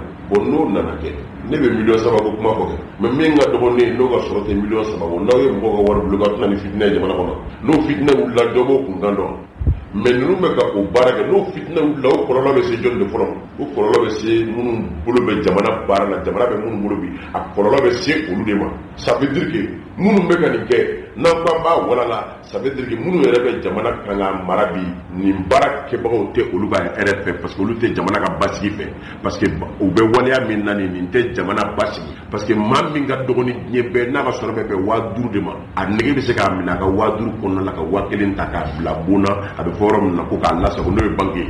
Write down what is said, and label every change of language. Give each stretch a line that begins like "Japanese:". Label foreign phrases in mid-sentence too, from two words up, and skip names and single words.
Bambara: Bon n'o nana kɛ, ne bɛ $3 ko kuma fɔ kɛ, mais min ka dɔgɔ ne ye n'o ka sɔrɔ tɛ $3 ko, n'aw ye mɔgɔw ka wari bolo ka tɛna ni fitinɛ ye jamana kɔnɔ, n'o fitinɛ wulila dɔ b'o kun kan dɔn. Mais ninnu bɛ ka o baara kɛ, n'o fitinɛ wulila o kɔlɔlɔ bɛ se jɔn de fɔlɔ? O kɔlɔlɔ bɛ se minnu bolo bɛ jamana baara la, jamana bɛ minnu bolo bi, a kɔlɔlɔ bɛ se olu de ma.
French: Ça veut dire que
Bambara: minnu bɛ ka nin kɛ, n'an k'an b'a walala,
French: ça veut dire que
Bambara: minnu yɛrɛ bɛ jamana kan ka mara bi, nin baara kɛbagaw tɛ olu ka hɛrɛ fɛ,
French: parce que
Bambara: olu tɛ jamana ka basigi fɛ,
French: parce que
Bambara: u bɛ waleya min na nin tɛ jamana basigi,
French: parce que
Bambara: maa min ka dɔgɔ ni diɲɛ bɛɛ n'a ka sɔrɔ bɛ bɛn 5000 de ma, a nege bɛ se k'a minɛ a ka 5000 kɔnɔna la ka 1000 ta k'a bila bon na, a bɛ fɔ yɔrɔ min na ko k'a lasago n'o ye banque ye.